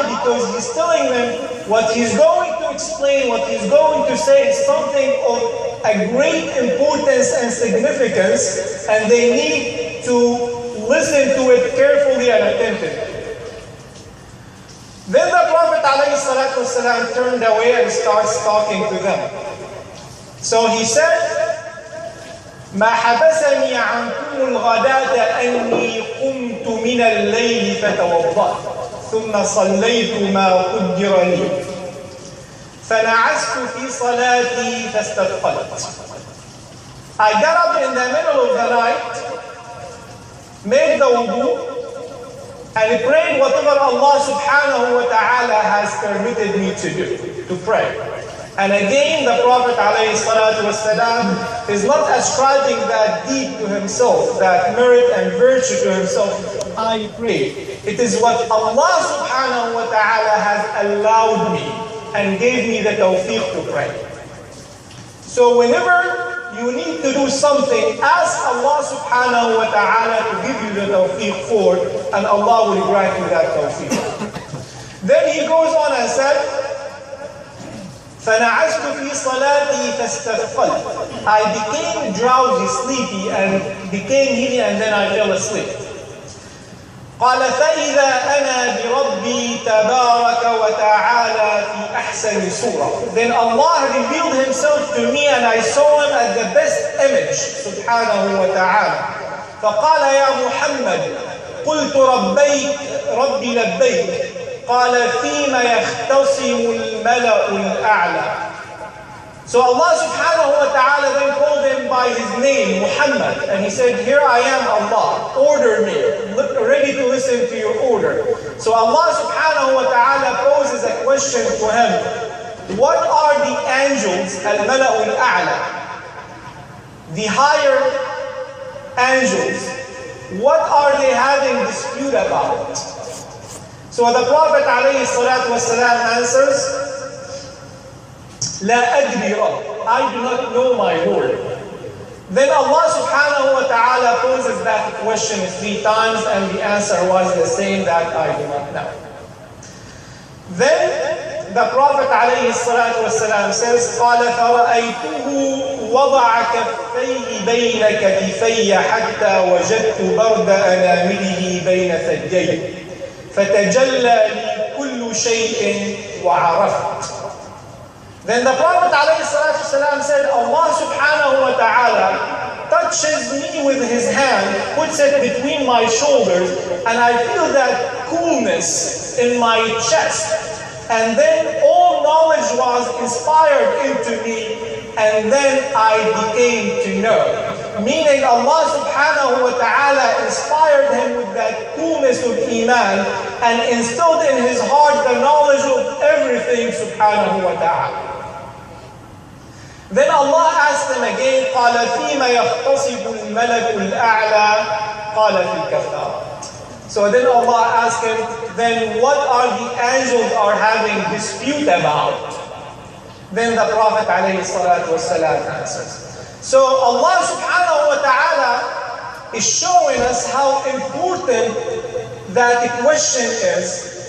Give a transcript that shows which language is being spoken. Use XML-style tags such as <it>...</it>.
<en>Because he's telling them what he's going to explain, what he's going to say is something of a great importance and significance, and they need to listen to it carefully and attentively. Then the Prophet ﷺ turned away and starts talking to them. So he said,</en> <ar>ما حبسني عنكم الغداة أني قمت من الليل فتوضأت ثم صليت ما قدر لي فنعست في صلاتي فاستثقلت.</ar> <en>I got up in the middle of the night, made the wudu, and prayed whatever Allah subhanahu wa ta'ala has permitted me to do, to pray. And again, the Prophet ﷺ is not ascribing that deed to himself, that merit and virtue to himself. I pray. It is what Allah subhanahu wa ta'ala has allowed me and gave me the tawfiq to pray. So whenever you need to do something, ask Allah subhanahu wa ta'ala to give you the tawfiq for, and Allah will grant you that tawfiq. Then he goes on and said,</en> <ar>فَنَعَسْتُ فِي صَلَاتِي فَاسْتَثْقَلْتُ.</ar> <en>I became drowsy, sleepy, and became heavy, and then I fell asleep.</en> <ar>قال فإذا أنا بربي تبارك وتعالى في أحسن صورة.</ar> <en>Then Allah revealed himself to me and I saw him at the best image,</en> <ar>سبحانه وتعالى. فقال يا محمد قلت ربي لبيك. قال فيما يختصم الملأ الأعلى.</ar> <en>So Allah subhanahu wa ta'ala then called him by his name, Muhammad, and he said, here I am, Allah, order me, ready to listen to your order. So Allah subhanahu wa ta'ala poses a question to him, what are the angels, al-mala'u al-a'la, the higher angels, what are they having dispute about? So the Prophet ﷺ answers,</en> <ar>لا أدري رب,</ar> <en>I do not know my Lord. Then Allah subhanahu wa ta'ala poses that question 3 times and the answer was the same, that I do not know. Then the Prophet ﷺ says,</en> <ar>قال فرأيته وضع كفيه بين كتفي حتى وجدت برد أنامله بين ثديي فتجلى لي كل شيء وعرفت.</ar> <en>Then the Prophet ﷺ said, Allah subhanahu wa ta'ala touches me with his hand, puts it between my shoulders, and I feel that coolness in my chest. And then all knowledge was inspired into me, and then I became to know. Meaning Allah subhanahu wa ta'ala inspired him with that coolness of Iman and instilled in his heart the knowledge of everything subhanahu wa ta'ala. Then Allah asked him again,</en> <ar>قَالَ فِيمَ يَخْتَصِبُ الْمَلَكُ الْأَعْلَى قَالَ فِي الْكَفَّارَةِ.</ar> <en>So then Allah asked him, then what are the angels are having dispute about? Then the Prophet ﷺ answers. So Allah subhanahu wa ta'ala is showing us how important that question is.</en>